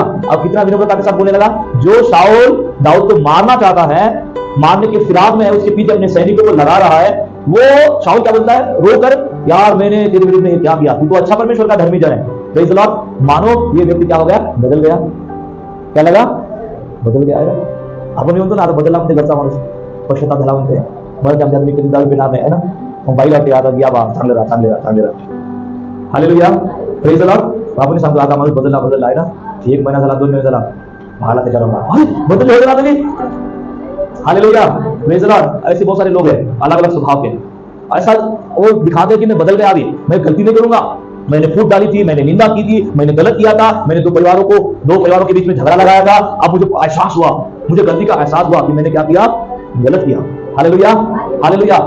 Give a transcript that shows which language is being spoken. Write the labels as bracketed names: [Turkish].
[Hindi] अब कितना विनम्रता के साथ बोलने लगा। जो शाऊल दाऊद को मारना चाहता है, मारने के फिराक में है, उसके पीछे अपने सैनिकों को लगा रहा है, वो शाऊल क्या बोलता है, रोकर, यार मैंने तेरे विरुद्ध में क्या किया, तू तो अच्छा परमेश्वर का धर्मी जन है। Praise the Lord. मानो ये व्यक्ति क्या हो गया, बदल गया। क्या लगा, बदल गया है। [Marathi] आपण म्हणतो ना, आता बदलला म्हणजे घरचा माणूस पश्चाताप झाला म्हणते, बरं आमच्या मी कधी दारू पिणार नाही, है ना, मग बाईला वाटते आता या बा चांगले राहा, चांगले राहा, चांगले राहा। हालेलुया। Praise the Lord. आपण सांगतो आता माणूस बदलला आहे ना, 1 महिना झाला, 2 महिने झाला, भाला त्याच्यावर बदल हो गया तुम्ही। [English] Hallelujah. Praise the Lord. [Hindi] ऐसे बहुत सारे लोग हैं अलग अलग स्वभाव के, ऐसा वो दिखाते हैं कि मैं बदल गया, अभी मैं गलती नहीं करूंगा, मैंने फूट डाली थी, मैंने निंदा की थी, मैंने गलत किया था, मैंने दो परिवारों के बीच में झगड़ा लगाया था, अब मुझे एहसास हुआ, मुझे गलती का एहसास हुआ कि मैंने क्या किया, गलत किया। हालेलुया। हालेलुया।